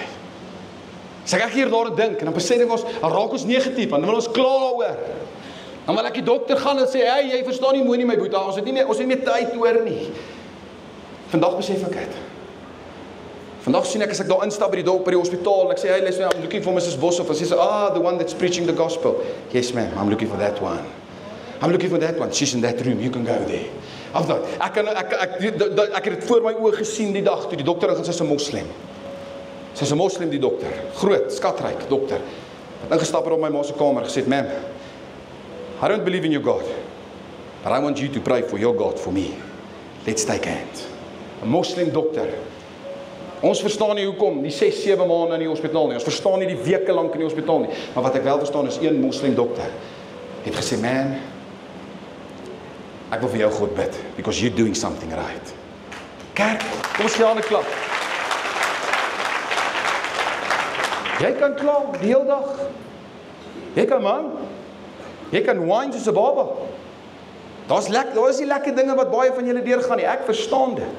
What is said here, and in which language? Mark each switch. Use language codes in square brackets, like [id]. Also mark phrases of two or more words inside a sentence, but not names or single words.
[af] As ek hier daar dink, en dan besef ons, dan raak ons negatief, dan wil ons kla daaroor. Dan wil ek die dokter gaan en sê, hey, jy verstaan nie mooi nie my boeta, ons het nie meer tyd oor nie. Vandag besef ek dit. Vandag sien ek as ek daar instap by die hospitaal en ek sê, [en] hey, listen, I'm looking for Mrs. Boshoff. [af] En sy sê, [en] the one that's preaching the gospel. Yes, ma'am, I'm looking for that one. I'm looking for that one. She's in that room. You can go there. [af] Ek het dit voor my oë gesien die dag toe die dokter ingaan, sy's 'n moslim. Sy's 'n moslim, die dokter. Groot, skatryk dokter. Wat ingestap het op my ma se kamer gesê, [en] ma'am, I don't believe in your God, but I want you to pray for your God for me. Let's take a hand. [af] 'n Moslem dokter. Ons verstaan nie hoekom die 6-7 maande in die hospitaal nie. Ons verstaan nie die weke lank in die hospitaal nie. Maar wat ek wel verstaan is een moslem dokter het gesê, man, ek wil vir jou God bid, [en] because you're doing something right. [af] Kerk, kom ons gee aan 'n klap. Jy kan kla die hele dag. Jy kan man. Jy kan whine soos 'n baba. Daar is nie lekker dinge wat baie van julle deurgaan nie. Ek verstaan dit.